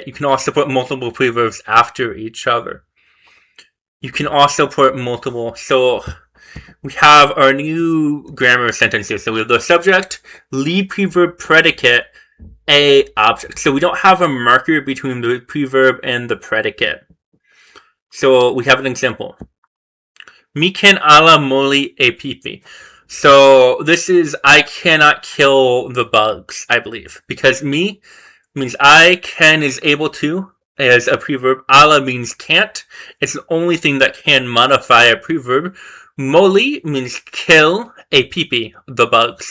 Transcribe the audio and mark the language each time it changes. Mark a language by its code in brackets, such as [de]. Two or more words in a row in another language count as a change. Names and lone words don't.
[en] You can also put multiple preverbs after each other. You can also put multiple. So we have our new grammar sentences. So we have the subject, lead preverb, predicate, a object. So we don't have a marker between the preverb and the predicate. So we have an example. [tok] Mi ken ala moli e pipi. [en] So this is I cannot kill the bugs, I believe. Because mi means I, can is able to, as a preverb. Ala means can't. It's the only thing that can modify a preverb. Moli means kill a pipi, the bugs.